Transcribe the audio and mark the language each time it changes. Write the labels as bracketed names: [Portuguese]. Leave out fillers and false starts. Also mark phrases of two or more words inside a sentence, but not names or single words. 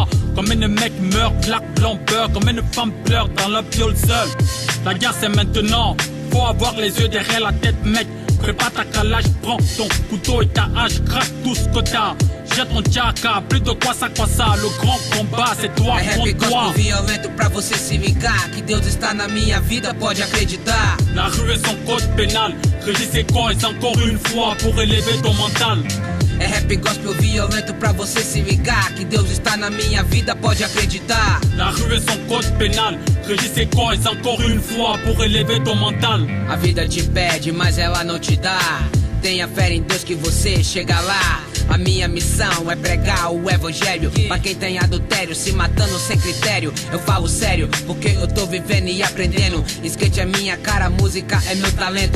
[French] Combien de mecs meurent, black, blanc, beurre. Combien de femmes pleurent dans leur piole seule. La guerre c'est maintenant, faut avoir les yeux derrière la tête, mec. Prépare ta calage, prends ton couteau et ta hache, craque tout ce que t'as. Jette ton tchaka, plus de quoi ça, le grand combat c'est toi contre toi. [Portuguese] Violento pra você se ligar, que Deus está na minha vida, pode acreditar. [French] La rue est son code pénal, Régis et Coys encore une fois pour élever ton mental. [Portuguese] É rap gospel violento pra você se ligar, que Deus está na minha vida, pode acreditar. [French] La rue est son code pénal, Régis et Coys encore une fois pour élever ton mental. [Portuguese] A vida te pede, mas ela não te dá. Tenha fé em Deus que você chega lá. A minha missão é pregar o evangelho pra quem tem adultério, se matando sem critério. Eu falo sério, porque eu tô vivendo e aprendendo. Skate é minha cara, música é meu talento.